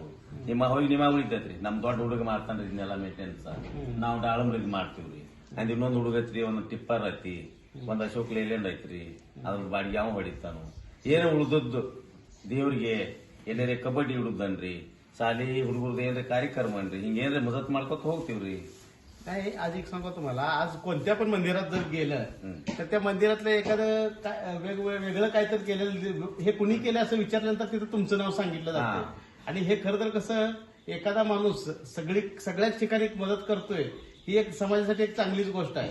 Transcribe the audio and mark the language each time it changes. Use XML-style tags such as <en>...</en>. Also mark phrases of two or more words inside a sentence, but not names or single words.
<kn>ನಿಮ್ಮ ಹೋಗಿ ನಿಮ್ಮ ಉಳಿತೈತ್ರಿ, ನಮ್ ದೊಡ್ಡ ಹುಡುಗ ಮಾಡ್ತಾನ್ರಿ ಇದನ್ನೆಲ್ಲ ಮೇಂಟೆನೆನ್ಸ್, ನಾವು ದಾಳಂಬ್ರಿದ್ ಮಾಡ್ತೀವ್ರಿ। ಅಂದ್ ಇನ್ನೊಂದ್ ಹುಡುಗ ಐತ್ರಿ, ಒಂದ್ ಟಿಪ್ಪರ್ ಐತಿ, ಒಂದ್ ಅಶೋಕ್ ಲೇಲ್ಯಾಂಡ್ ಐತ್ರಿ, ಅದ್ರ ಬಾಡಿಗೆ ಅವ ಹೊಡಿತಾನು। ಏನೇ ಉಳ್ದದ್ದು ದೇವ್ರಿಗೆ ಏನಾರ ಕಬಡ್ಡಿ ಹುಡುಗನ್ರಿ, ಶಾಲಿ ಹುಡುಗರ್ದು ಏನ್ರಿ ಕಾರ್ಯಕ್ರಮ ಅನ್ರಿ, ಹಿಂಗೇನ್ರಿ ಮದತ್ ಮಾಡ್ಕೊತ ಹೋಗ್ತೀವ್ರಿ।</kn> <mr>नाही, आज एक सांगतो तुम्हाला, आज कोणत्या पण मंदिरात जर गेलं तर त्या मंदिरातलं एखादं वेगळं काहीतरी केलेलं हे कुणी केलं असं विचारल्यानंतर तिथं तुमचं नाव सांगितलं जातं। आणि हे खरं तर कसं एखादा माणूस सगळ्याच ठिकाणी मदत करतोय ही एक समाजासाठी एक चांगलीच गोष्ट आहे।</mr>